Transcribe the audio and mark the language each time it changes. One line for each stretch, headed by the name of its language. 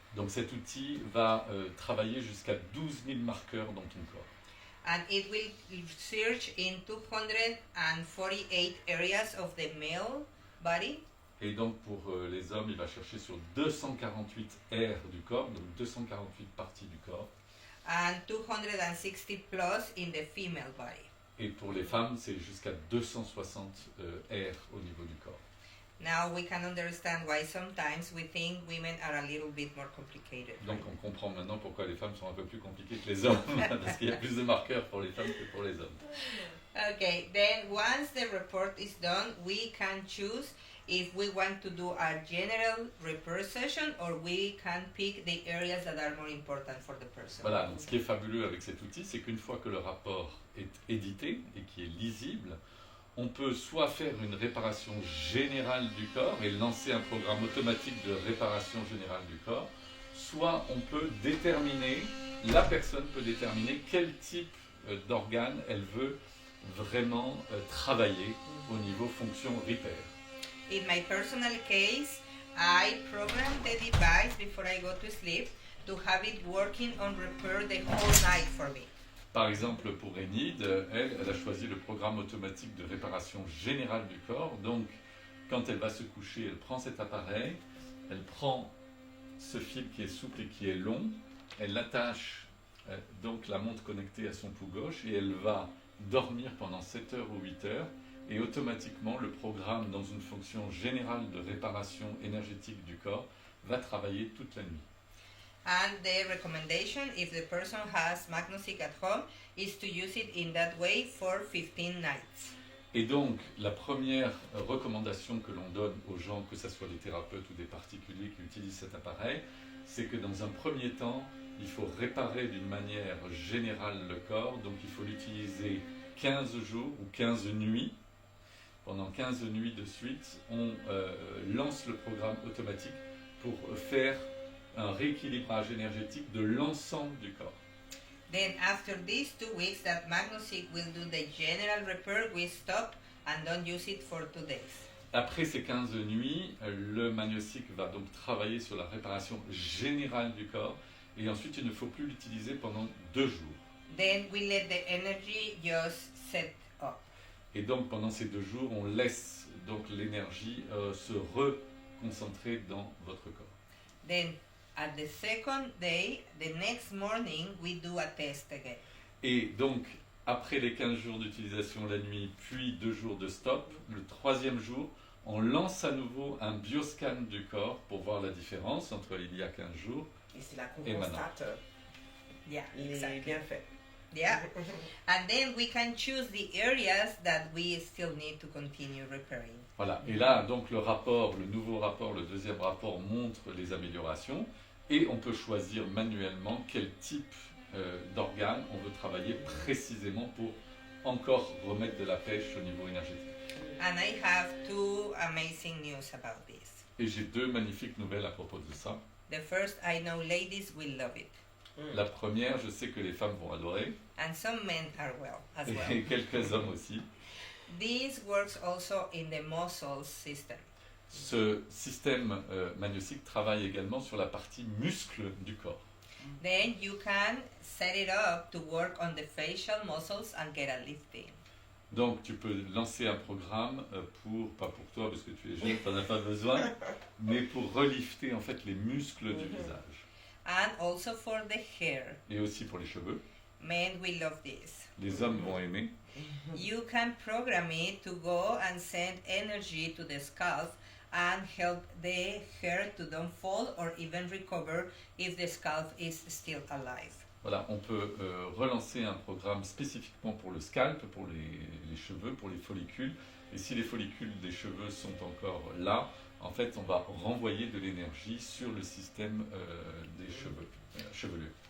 French: Donc cet outil va travailler jusqu'à 12 000 marqueurs dans ton corps.
English: And it will search in 248 areas of the male body.
French: Et donc pour les hommes, il va chercher sur 248 aires du corps, donc 248 parties du corps.
English: And 260 plus in the female body.
French: Et pour les femmes, c'est jusqu'à 260 aires au niveau du corps.
English: Now we can understand why sometimes we think women are a little bit more complicated.
French: Donc on comprend maintenant pourquoi les femmes sont un peu plus compliquées que les hommes, parce qu'il y a plus de marqueurs pour les femmes que pour les hommes.
English: Okay, then once the report is done, we can choose if we want to do a general repair session or we can pick the areas that are more important for the person.
French: Voilà, donc ce qui est fabuleux avec cet outil, c'est qu'une fois que le rapport est édité et qui est lisible, on peut soit faire une réparation générale du corps et lancer un programme automatique de réparation générale du corps, soit on peut déterminer, la personne peut déterminer quel type d'organe elle veut vraiment travailler au niveau fonction repair.
English: In my personal case, I program the device before I go to sleep to have it working on repair the whole night for me.
French: Par exemple, pour Enid, elle a choisi le programme automatique de réparation générale du corps. Donc, quand elle va se coucher, elle prend cet appareil, elle prend ce fil qui est souple et qui est long, elle attache donc la montre connectée à son pouls gauche et elle va dormir pendant 7 heures ou 8 heures. Et automatiquement, le programme, dans une fonction générale de réparation énergétique du corps, va travailler toute la nuit.
English: And the recommendation, if the person has MagnoSeek at home, is to use it in that way for 15 nights.
French: Et donc, la première recommandation que l'on donne aux gens, que ce soit des thérapeutes ou des particuliers qui utilisent cet appareil, c'est que dans un premier temps, il faut réparer d'une manière générale le corps. Donc, il faut l'utiliser 15 jours ou 15 nuits. Pendant 15 nuits de suite, on lance le programme automatique pour faire un rééquilibrage énergétique de l'ensemble du corps.
English: Then after these 2 weeks that MagnoSeek will do the general repair, we stop and don't use it for 2 days.
French: Après ces 15 nuits, le MagnoSeek va donc travailler sur la réparation générale du corps et ensuite il ne faut plus l'utiliser pendant 2 jours.
English: Then we let the energy just set up.
French: Et donc pendant ces 2 jours, on laisse donc l'énergie se reconcentrer dans votre corps.
English: Then at the second day, the next morning, we do a test again.
French: Et donc, après les 15 jours d'utilisation la nuit, puis 2 jours de stop, le 3e jour, on lance à nouveau un bioscan du corps pour voir la différence entre il y a 15 jours. Et c'est là qu'on Et maintenant. constate
English: Yeah,
French: les
English: exactly.
French: bienfaits.
English: Yeah. And then we can choose the areas that we still need to continue repairing.
French: Voilà. Et là, donc, le rapport, le nouveau rapport, le 2e rapport montre les améliorations et on peut choisir manuellement quel type d'organe on veut travailler précisément pour encore remettre de la pêche au niveau énergétique.
English: And I have 2 amazing news about this.
French: Et j'ai 2 magnifiques nouvelles à propos de ça.
English: The first, I know ladies will love it.
French: La première, je sais que les femmes vont adorer,
English: And some men are as well.
French: et quelques hommes aussi.
English: This works also in the muscle system.
French: Ce système MagnoSeek travaille également sur la partie muscle du corps.
English: Then you can set it up to work on the facial muscles and get a lifting.
French: Donc tu peux lancer un programme pas pour toi parce que tu es jeune, tu n'en as pas besoin, mais pour relifter en fait les muscles du visage.
English: And also for the hair.
French: Et aussi pour les cheveux.
English: Men will love this.
French: Les hommes vont aimer.
English: You can program it to go and send energy to the scalp and help the hair to don't fall or even recover if the scalp is still alive.
French: Voilà, on peut relancer un programme spécifiquement pour le scalp, pour les cheveux, pour les follicules. Et si les follicules des cheveux sont encore là, en fait, on va renvoyer de l'énergie sur le système des cheveux, chevelus.